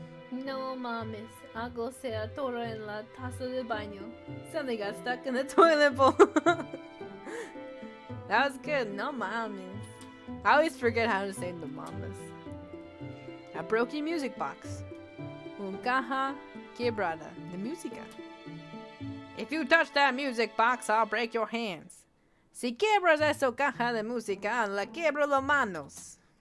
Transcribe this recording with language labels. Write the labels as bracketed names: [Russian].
[Spanish] No mames, algo se atoró en la taza de baño. [English] Something got stuck in the toilet bowl. That was good. [Spanish] No mames. [English] I always forget how to say [Spanish] no mames. [English] A broken music box. [Spanish] Un caja quebrada de música. [English] If you touch that music box, I'll break your hands. [Spanish] Si quiebras esa caja de música, la quiebro las manos.